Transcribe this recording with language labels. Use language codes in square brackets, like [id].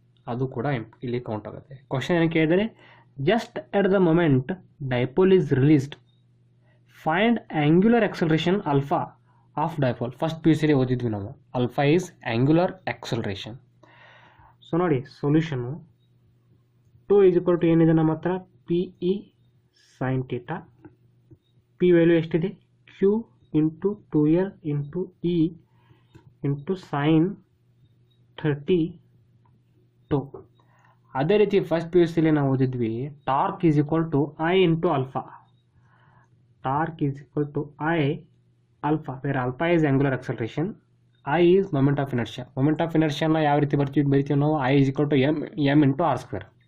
[kn] ಅದು ಕೂಡ ಇಲ್ಲಿ ಕೌಂಟ್ ಆಗುತ್ತೆ. ಕ್ವಶನ್ ಏನು ಕೇಳಿದರೆ, [en] Just at the moment dipole is released, find angular acceleration alpha of dipole. [kn] First PUC ಓದಿದ್ವಿ ನಾವು. [en] Alpha is angular acceleration. [kn] So ನೋಡಿ ಸೊಲ್ಯೂಷನು, 2 = ಏನಿದೆ ನಮ್ಮ ಹತ್ರ, PE sin θ. P ವ್ಯಾಲ್ಯೂ ಎಷ್ಟಿದೆ, Q × 2L × E × sin 30 to. ಅದೇ ರೀತಿ ಫಸ್ಟ್ PUC ನಾವು ಓದಿದ್ವಿ, [en] Torque is equal to I × alpha. Torque is equal to I alpha, where alpha is angular acceleration, I is moment of inertia. [kn] Moment of ಇನರ್ಷಿಯಾನ ಯಾವ ರೀತಿ ಬರಿತೀವಿ ನಾವು, I is equal to m × r².